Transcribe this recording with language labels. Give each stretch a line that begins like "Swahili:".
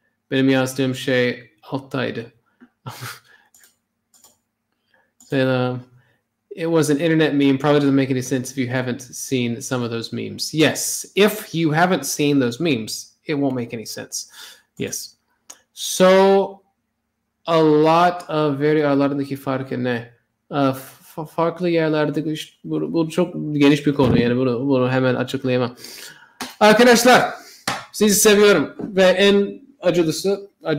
Turkish: Benim yazdığım şey alttaydı.
English: It was an internet meme. Probably doesn't make any sense if you haven't seen some of those memes. Yes. If you haven't seen those memes, it won't make any sense. Yes. So a lot of
Turkish: aralarındaki farkı ne? Farklı yerlerde bu çok geniş bir konu, yani bunu hemen açıklayamam. Arkadaşlar, sizi seviyorum ve en acısı.